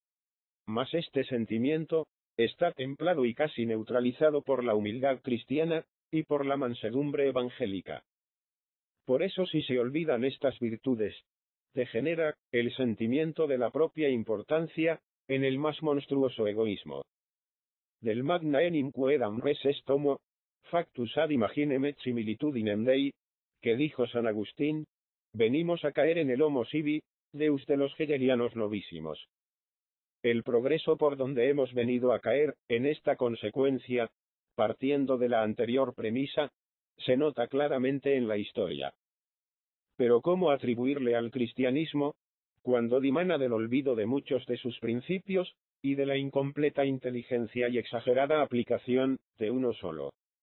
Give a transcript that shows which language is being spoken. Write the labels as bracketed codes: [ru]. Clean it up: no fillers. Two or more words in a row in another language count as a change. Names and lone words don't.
[es] Mas este sentimiento, está templado y casi neutralizado por la humildad cristiana, y por la mansedumbre evangélica. Por eso si se olvidan estas virtudes, degenera el sentimiento de la propia importancia, en el más monstruoso egoísmo. [la] Del magna enim quoedam res est homo, factus ad imaginem et similitudinem Dei, [es] que dijo San Agustín, venimos a caer en el [la] homo sibi, deus [es] de los hegelianos novísimos. El progreso por donde hemos venido a caer, en esta consecuencia, partiendo de la anterior premisa, se nota claramente en la historia. Pero ¿cómo atribuirle al cristianismo, cuando dimana del olvido de muchos de sus principios, y de la incompleta inteligencia y exagerada aplicación de uno solo?